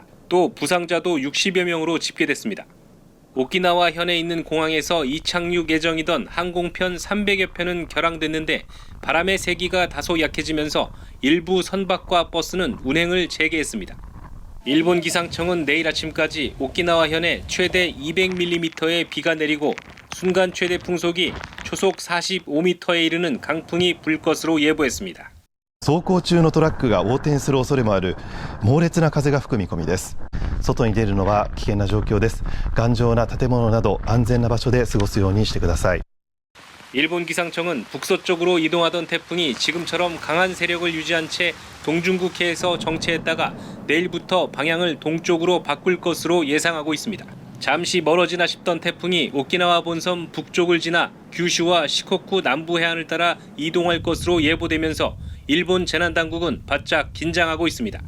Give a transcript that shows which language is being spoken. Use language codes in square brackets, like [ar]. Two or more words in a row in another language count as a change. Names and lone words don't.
[ko] 또 부상자도 60여 명으로 집계됐습니다. 오키나와 현에 있는 공항에서 이착륙 예정이던 항공편 300여 편은 결항됐는데 바람의 세기가 다소 약해지면서 일부 선박과 버스는 운행을 재개했습니다. 일본 기상청은 내일 아침까지 오키나와 현에 최대 200mm의 비가 내리고 순간 최대 풍속이 초속 45m에 이르는 강풍이 불 것으로 예보했습니다. [ja] 走行中のトラックが横転する恐れもある猛烈な風が吹く見込みです。外に出るのは危険な状況です。頑丈な建物など安全な場所で過ごすようにしてください。 [ko] 일본 기상청은 북서쪽으로 이동하던 태풍이 지금처럼 강한 세력을 유지한 채 동중국해에서 정체했다가 내일부터 방향을 동쪽으로 바꿀 것으로 예상하고 있습니다. 잠시 멀어지나 싶던 태풍이 오키나와 본섬 북쪽을 지나 규슈와 시코쿠 남부 해안을 따라 이동할 것으로 예보되면서 일본 재난당국은 바짝 긴장하고 있습니다.